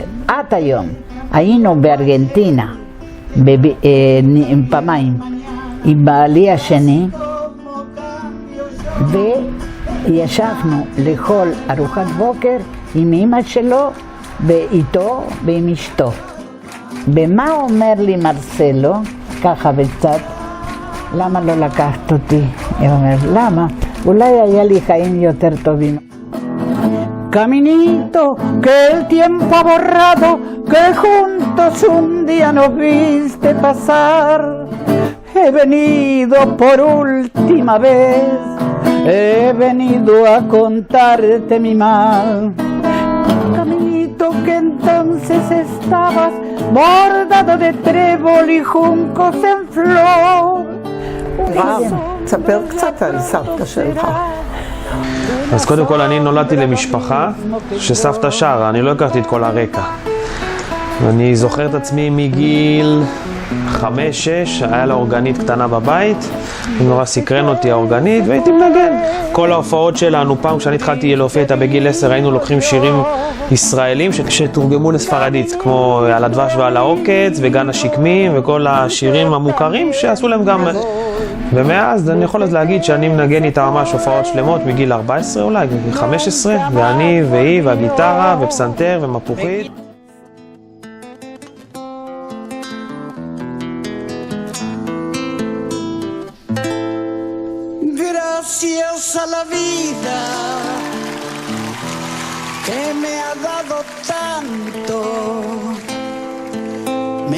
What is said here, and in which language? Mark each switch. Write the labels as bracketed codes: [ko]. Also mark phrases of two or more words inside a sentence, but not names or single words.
[he] עד היום היינו בארגנטינה, פעמיים, עם בעלי השני, וישבנו לאכול ארוחת בוקר עם אמא שלו ואיתו ועם אשתו. ומה אומר לי מרסלו, ככה וקצת, למה לא לקחת אותי? הוא אומר, למה? אולי היה לי חיים יותר טובים. [es] Caminito que el tiempo ha borrado, que juntos un día nos viste pasar. He venido por última vez, he venido a contarte mi mal. Caminito que entonces estabas bordado de trébol y juncos en flor. [he] רב, תספר קצת על סבתא שלך. אז קודם כל אני נולדתי למשפחה שסבתא שרה, אני לא הכרתי את כל הרקע. אני זוכר את עצמי מגיל 5-6, היה לה אורגנית קטנה בבית, נורא סקרן אותי האורגנית והייתי מנגן. כל ההופעות שלנו, פעם כשאני התחלתי להופיע איתה בגיל 10, היינו לוקחים שירים ישראלים שתורגמו לספרדית, כמו על הדבש ועל העוקץ וגן השקמים וכל השירים המוכרים שעשו להם גם... ומאז אני יכול להגיד שאני מנגן איתה ממש הופעות שלמות מגיל 14 אולי, מגיל 15, ואני והיא והגיטרה ופסנתר ומפוחית. [es] Gracias a la vida que me ha dado tanto, me